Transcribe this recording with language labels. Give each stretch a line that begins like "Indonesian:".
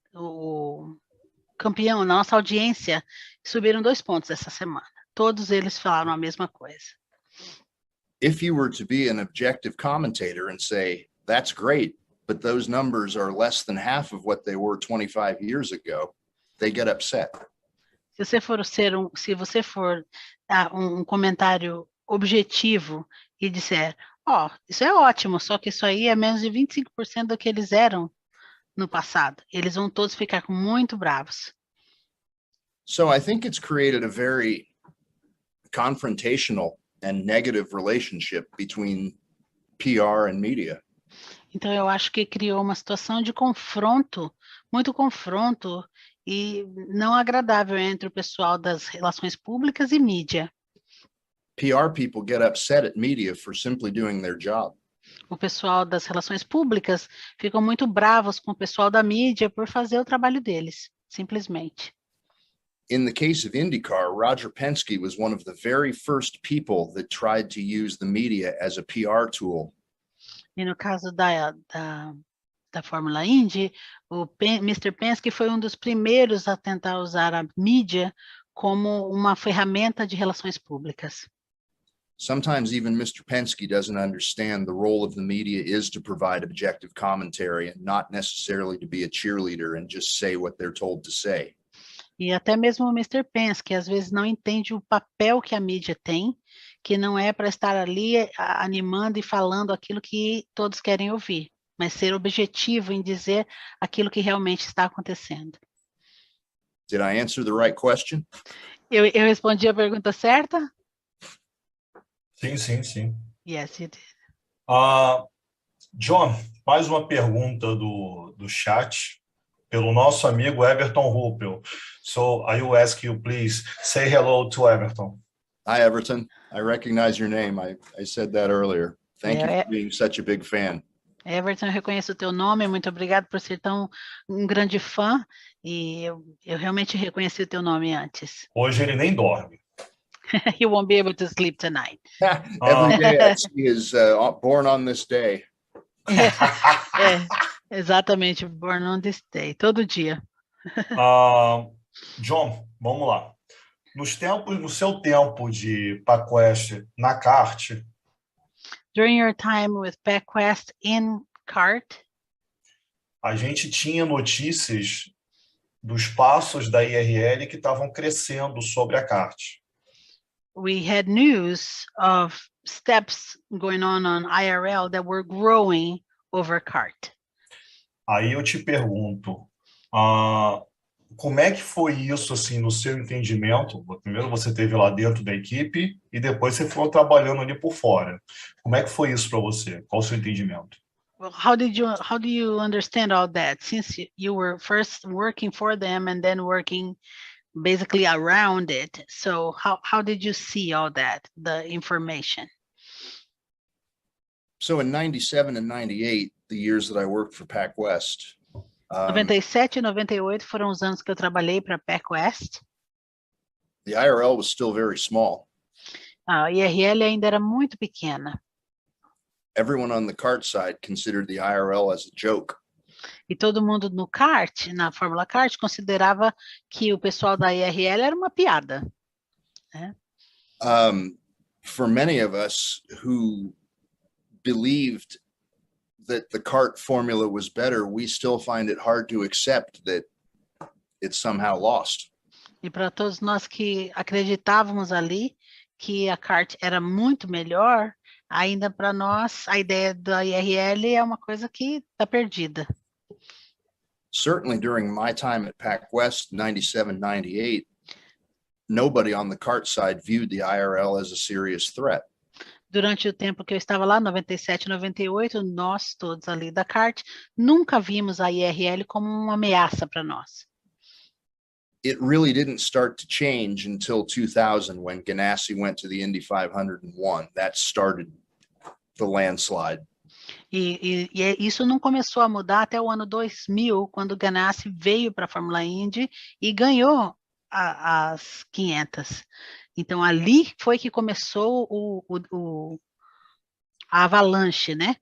Portuguese: O campeão, nossa audiência, subiram 2 pontos essa semana. Todos eles falaram a mesma coisa.
English: If you were to be an objective commentator and say, that's great, but those numbers are less than half of what they were 25 years ago, they get upset.
Portuguese: Se você for um comentário objetivo e disser, isso é ótimo, só que isso aí é menos de 25% do que eles eram no passado. Eles vão todos ficar muito bravos.
English: So I think it's created a very confrontational and negative relationship between PR and media.
Portuguese: Então eu acho que criou uma situação de confronto, muito confronto e não agradável entre o pessoal das relações públicas e mídia.
English: PR people get upset at media for simply doing their job.
Portuguese: O pessoal das relações públicas ficam muito bravos com o pessoal da mídia por fazer o trabalho deles, simplesmente.
English: In the case of IndyCar, Roger Penske was one of the very first people that tried to use the media as a PR tool.
Portuguese: E no caso da Fórmula Indy, o Mr. Penske foi um dos primeiros a tentar usar a mídia como uma ferramenta de relações públicas.
English: Sometimes even Mr. Penske doesn't understand the role of the media is to provide objective commentary and not necessarily to be a cheerleader and just say what they're told to say.
Portuguese: E até mesmo o Mr. Penske às vezes não entende o papel que a mídia tem, que não é para estar ali animando e falando aquilo que todos querem ouvir. mas ser objetivo em dizer aquilo que realmente está acontecendo.
English: Did I answer the right question?
Portuguese: Eu respondi a pergunta certa? Sim.
English: Yes, you did.
Portuguese: John, mais uma pergunta do chat, pelo nosso amigo Everton Ruppel.
English: So, I will ask you, please, say hello to Everton. Hi, Everton. I recognize your name. I said that earlier. Thank you for being such a big fan.
Portuguese: Everton, eu reconheço o teu nome, muito obrigado por ser um grande fã, e eu realmente reconheci o teu nome antes. Hoje ele nem dorme.
English: He won't be able to sleep tonight. Every day I see is born on this day.
Portuguese: Exatamente,
English: born on this day,
Portuguese: todo dia. John, vamos lá. No seu tempo de PAQuest na kart,
English: During your time with PAQuest in kart,
Portuguese: a gente tinha notícias dos passos da IRL que estavam crescendo sobre a kart.
English: we had news of steps going on IRL that were growing over kart.
Portuguese: Aí eu te pergunto, como é que foi isso, assim, no seu entendimento? Primeiro você esteve lá dentro da equipe e depois você foi trabalhando ali por fora. Como é que foi isso para você? Qual o seu entendimento?
English: Well, how do you understand all that? Since you were first working for them and then working basically around it, so how did you see all that, the information? So in 97 and 98, the years that I worked for PAQuest,
Portuguese: 97 e 98 foram os anos que eu trabalhei para PAQuest.
English: the IRL was still very small.
Portuguese: A IRL ainda era muito pequena.
English: Everyone on the kart side considered the IRL as a joke.
Portuguese: E todo mundo no kart, na Fórmula Kart, considerava que o pessoal da IRL era uma piada. Né?
English: For many of us who believed that the kart formula was better, we still find it hard to accept that it's somehow lost.
Portuguese: E para todos nós que acreditávamos ali que a kart era muito melhor, ainda para nós a ideia da IRL é uma coisa que está perdida.
English: Certainly during my time at PAQuest, 97, 98, nobody on the kart side viewed the IRL as a serious threat.
Portuguese: Durante o tempo que eu estava lá, 97, 98, nós todos ali da kart nunca vimos a IRL como uma ameaça para nós.
English: It really didn't start to change until 2000 when Ganassi went to the Indy 500 and won. That started the landslide.
Portuguese: E isso não começou a mudar até o ano 2000, quando o Ganassi veio para a Fórmula Indy e ganhou as 500. Então, ali foi que começou a avalanche, né?